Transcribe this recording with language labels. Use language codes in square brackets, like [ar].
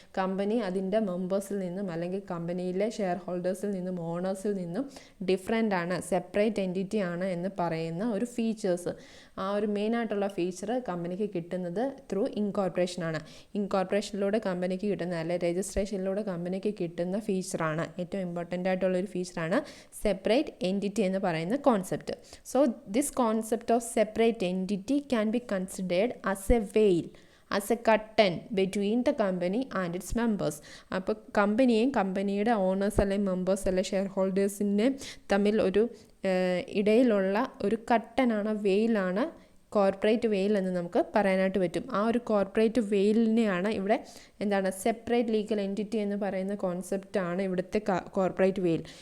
[ml] Company അതിൻ്റെ മെമ്പേഴ്സിൽ നിന്നും അല്ലെങ്കിൽ കമ്പനിയിലെ ഷെയർ ഹോൾഡേഴ്സിൽ നിന്നും ഓണേഴ്സിൽ നിന്നും ഡിഫറെൻ്റ് ആണ്, സെപ്പറേറ്റ് എൻറ്റിറ്റി ആണ് എന്ന് പറയുന്ന ഒരു ഫീച്ചേഴ്സ്. ആ ഒരു മെയിനായിട്ടുള്ള ഫീച്ചർ കമ്പനിക്ക് കിട്ടുന്നത് ത്രൂ ഇൻകോർപ്പറേഷനാണ്. ഇൻകോർപ്പറേഷനിലൂടെ കമ്പനിക്ക് കിട്ടുന്ന അല്ലെങ്കിൽ രജിസ്ട്രേഷനിലൂടെ കമ്പനിക്ക് കിട്ടുന്ന ഫീച്ചറാണ്, ഏറ്റവും ഇമ്പോർട്ടൻ്റ് ആയിട്ടുള്ളൊരു ഫീച്ചറാണ് സെപ്പറേറ്റ് എൻറ്റിറ്റി എന്ന് പറയുന്ന concept. [en] So this concept of separate entity can be considered as a veil, as a curtain between the company and its members. [ml] അപ്പോൾ കമ്പനിയും കമ്പനിയുടെ ഓണേഴ്സ് അല്ലെങ്കിൽ മെമ്പേഴ്സ് അല്ലെങ്കിൽ ഷെയർ ഹോൾഡേഴ്സിനെ തമ്മിൽ ഒരു ഇടയിലുള്ള ഒരു കട്ടനാണ്, വെയിലാണ് കോർപ്പറേറ്റ് വെയിൽ എന്ന് നമുക്ക് പറയാനായിട്ട് പറ്റും. ആ ഒരു കോർപ്പറേറ്റ് വെയിലിനെയാണ് ഇവിടെ എന്താണ് സെപ്പറേറ്റ് ലീഗൽ എൻറ്റിറ്റി എന്ന് പറയുന്ന കോൺസെപ്റ്റാണ് ഇവിടുത്തെ കോർപ്പറേറ്റ് വെയിൽ.